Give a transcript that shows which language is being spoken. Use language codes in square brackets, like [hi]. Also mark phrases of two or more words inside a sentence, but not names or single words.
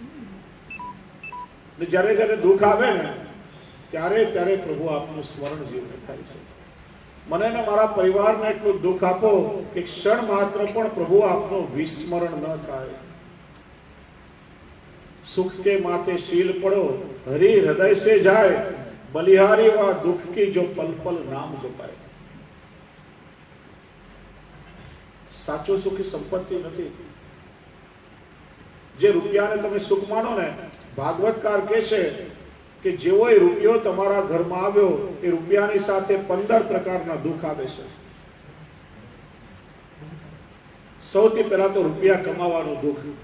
[gu] જ્યારે જ્યારે દુઃખ આવે ને ત્યારે ત્યારે પ્રભુ આપનું સ્મરણ જીવને થાય છે. મને ને મારા પરિવારને એટલું દુઃખ આપો કે ક્ષણ માત્ર પણ પ્રભુ આપનું વિસ્મરણ ન થાય. [hi] सुख के माथे शील पड़ो, हरि हृदय से जाए, बलिहारी वा दुख की जो पल पल नाम जपाए। [gu] સાચો સુખ એ સંપત્તિ નથી જે રૂપિયાને તમે સુખ માનો ને। ભાગવતકાર કહે છે કે જેવો એ રૂપિયો તમારા ઘરમાં આવ્યો એ રૂપિયાની સાથે 15 પ્રકારના દુઃખ આવે છે। સૌથી પહેલા તો રૂપિયા કમાવાનું દુઃખ।